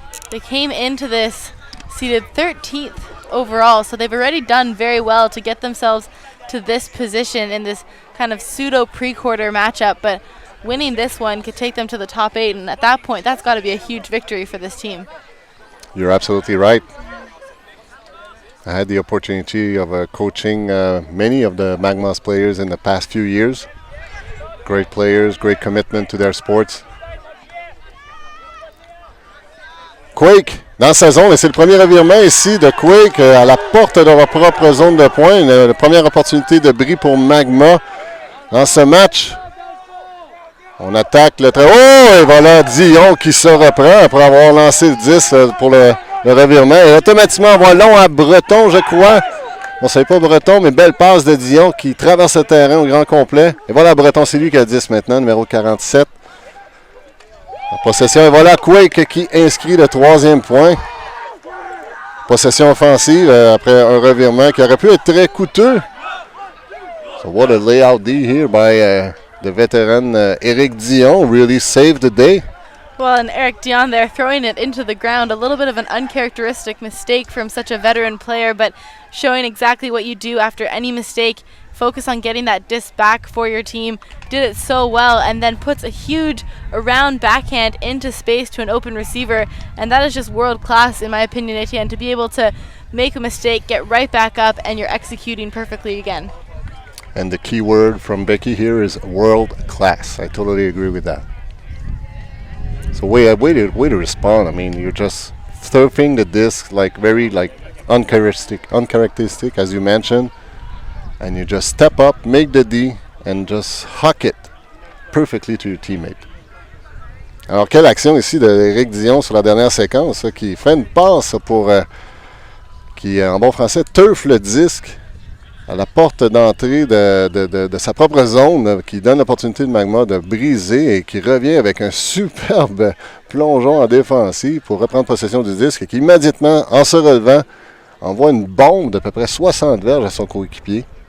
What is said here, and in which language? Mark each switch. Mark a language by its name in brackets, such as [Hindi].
[English] They came into this seeded 13th overall, so they've already done very well to get themselves to this position in this kind of pseudo pre-quarter matchup, but winning this one could take them to the top 8, and at that point that's got to be a huge victory for this team. You're absolutely right. I had the opportunity of coaching many of the Magma's players in the past few years. Great players, great commitment to their sports. [French] Quake, dans sa zone, et c'est le premier revirement ici de Quake à la porte de leur propre zone de points. La première opportunité de bris pour Magma dans ce match. On attaque le trait. Oh, et voilà Dion qui se reprend après avoir lancé le 10 pour le revirement. Et automatiquement, on voit long à Breton, je crois. On ne savait pas Breton, mais belle passe de Dion qui traverse le terrain au grand complet. Et voilà Breton, c'est lui qui a 10 maintenant, numéro 47. La possession, et voilà Quake qui inscrit le 3e point. Possession offensive après un revirement qui aurait pu être très coûteux. [English] So what a layout D here by the veteran Eric Dion. Really saved the day. Well, and Eric Dion there throwing it into the ground, a little bit of an uncharacteristic mistake from such a veteran player, but showing exactly what you do after any mistake. Focus on getting that disc back for your team. Did it so well, and then puts a huge around backhand into space to an open receiver, and that is just world class in my opinion, Etienne, to be able to make a mistake, get right back up, and you're executing perfectly again. And the key word from Becky here is world class. I totally agree with that. So way to respond. I mean, you're just surfing the disc very uncharacteristic as you mentioned, and you just step up, make the D, and just huck it perfectly to your teammate. [French] Alors quelle action ici d'Éric Dion sur la dernière séquence, qui fait une passe qui en bon français turf le disque à la porte d'entrée de sa propre zone, qui donne l'opportunité de Magma de briser et qui revient avec un superbe plongeon en défensive pour reprendre possession du disque et qui immédiatement, en se relevant, envoie une bombe d'à peu près 60 verges à son coéquipier.